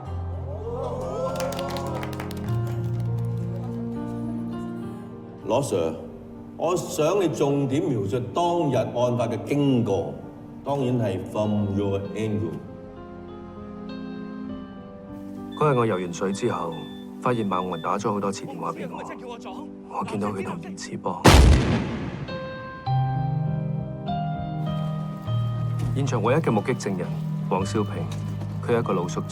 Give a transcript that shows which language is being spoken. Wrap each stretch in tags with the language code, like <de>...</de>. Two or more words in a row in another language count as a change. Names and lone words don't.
<yue>羅 Sir， 我想你重點描述當日案發嘅經過，當然係</yue> <en>from your angle。</en> <yue>嗰日我游完水之後，發現孟雲打咗好多次電話俾我，我見到佢同袁志邦。現場唯一嘅目擊證人黃少平，佢係一個露宿者。</yue>